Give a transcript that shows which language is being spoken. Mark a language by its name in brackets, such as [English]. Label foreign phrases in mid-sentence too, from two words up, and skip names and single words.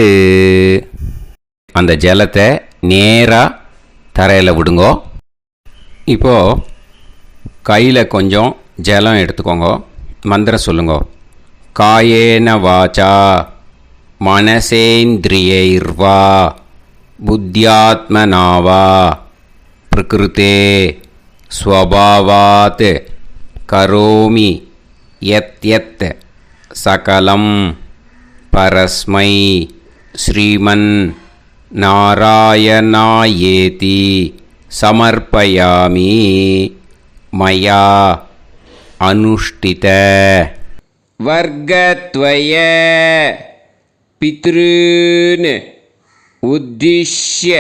[Tamil] அந்த ஜலத்தை நேராக தரையில் விடுங்கோ. இப்போது கையில் கொஞ்சம் ஜலம் எடுத்துக்கோங்க. மந்திரம் சொல்லுங்க. [Sanskrit] காயேன வாச்சா மனசேந்திரியைர்வா बुद्ध्यात्मना वा प्रकृते स्वभावात् करोमि यत् सकलं परस्मै श्रीमन् नारायणायेति समर्पयामि मया अनुष्ठित वर्गद्वय पितॄन् उद्दिश्य